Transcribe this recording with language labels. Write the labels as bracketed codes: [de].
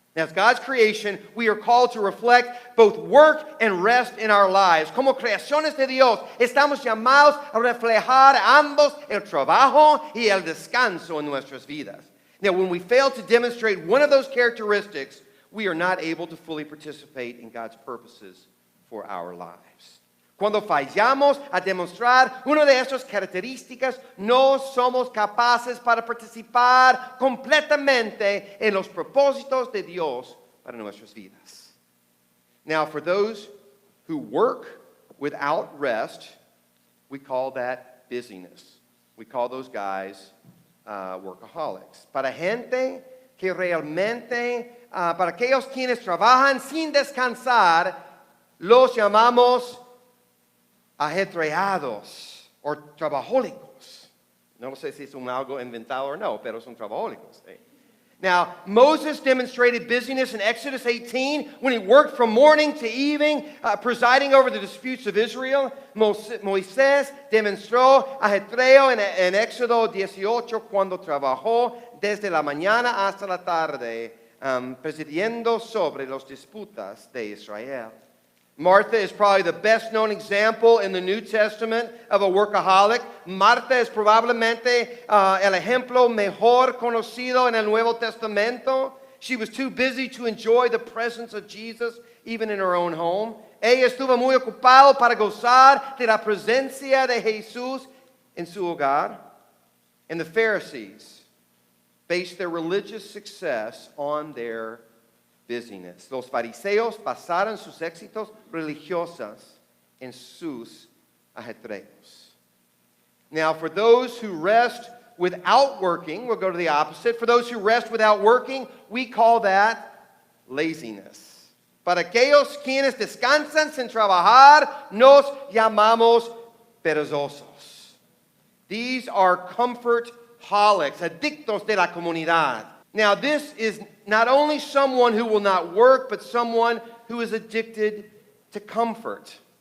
[en] Now, as God's creation, we are called to reflect both work and rest in our lives. [es] Como creaciones de Dios, estamos llamados a reflejar ambos, el trabajo y el descanso en nuestras vidas. [en] Now, when we fail to demonstrate one of those characteristics, we are not able to fully participate in God's purposes for our lives. [es] Cuando fallamos a demostrar una de estas características, no somos capaces para participar completamente en los propósitos de Dios para nuestras vidas. [en] Now, for those who work without rest, we call that busyness. We call those guys workaholics. [es] Para gente que realmente, para aquellos quienes trabajan sin descansar, los llamamos ajetreados o trabajólicos. No sé si es algo inventado or no, pero son trabajólicos. [en] Now, Moses demonstrated busyness in Exodus 18 when he worked from morning to evening, presiding over the disputes of Israel. [es] Moisés demostró ajetreo en Éxodo 18 cuando trabajó desde la mañana hasta la tarde, presidiendo sobre las disputas de Israel. [en] Martha is probably the best known example in the New Testament of a workaholic. [es] Marta es probablemente el ejemplo mejor conocido en el Nuevo Testamento. [en] She was too busy to enjoy the presence of Jesus even in her own home. [es] Ella estuvo muy ocupado para gozar de la presencia de Jesús en su hogar. [en] And the Pharisees based their religious success on their busyness. [es] Los fariseos basaron sus éxitos religiosos en sus ajetreos. [en] Now, for those who rest without working, we'll go to the opposite. For those who rest without working, we call that laziness. [es] Para aquellos quienes descansan sin trabajar, nos llamamos perezosos. [en] These are comfort holics, [es] adictos de la comunidad. [en] Now, this is not only someone who will not work, but someone who is addicted to comfort.